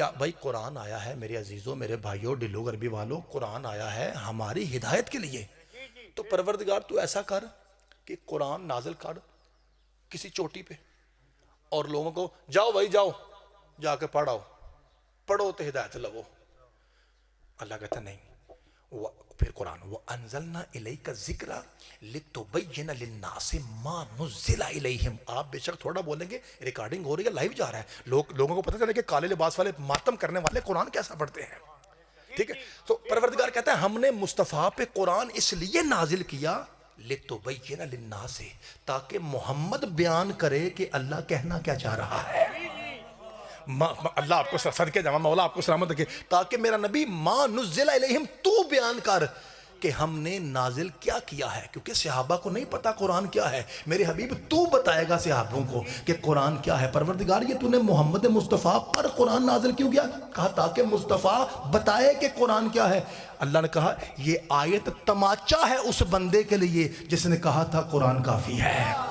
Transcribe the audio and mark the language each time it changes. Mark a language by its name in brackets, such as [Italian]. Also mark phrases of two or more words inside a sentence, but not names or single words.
[Hindi] भाई कुरान आया है मेरे अजीजों, मेरे भाइयों, डिलो गरबी वालों, कुरान आया है हमारी हिदायत के लिए। तो परवरदिगार तू ऐसा कर कि कुरान नाज़िल कर किसी चोटी पे और लोगों को जाओ भाई जाओ जाके पढ़ो तो हिदायत लवो। अल्लाह कहता नहीं। फिर कुरान वो [Arabic] أنزلنا إليك الذكر لتبين للناس ما نزل إليهم. [Hindi] आप बेशक थोड़ा बोलेंगे, रिकॉर्डिंग हो रही है, लाइव जा रहा है, लोगों को पता चले कि काले लिबास वाले मातम करने वाले कुरान कैसा पढ़ते हैं। ठीक है, तो परवरदिगार कहता है हमने मुस्तफ़ा पे कुरान इसलिए नाजिल किया [Arabic] لتبين للناس, [Hindi] ताकि मोहम्मद बयान करे कि अल्लाह कहना क्या चाह रहा है। अल्लाह आपको सदके जामा, मौला आपको सलामत रखे। ताकि मेरा नबी [Arabic] ما نزل إليهم [Hindi] तू बयान कर कि हमने नाजिल क्या किया है, क्योंकि सहाबा को नहीं पता कुरान क्या है। मेरे हबीब तू बताएगा सहाबों को कि कुरान क्या है। परवरदिगार ये तूने मोहम्मद मुस्तफ़ा पर कुरान नाजिल क्यों किया? कहा ताकि मुस्तफ़ा बताए कि कुरान क्या है। अल्लाह ने कहा ये आयत तमाचा है उस बंदे के लिए जिसने कहा था कुरान काफी है।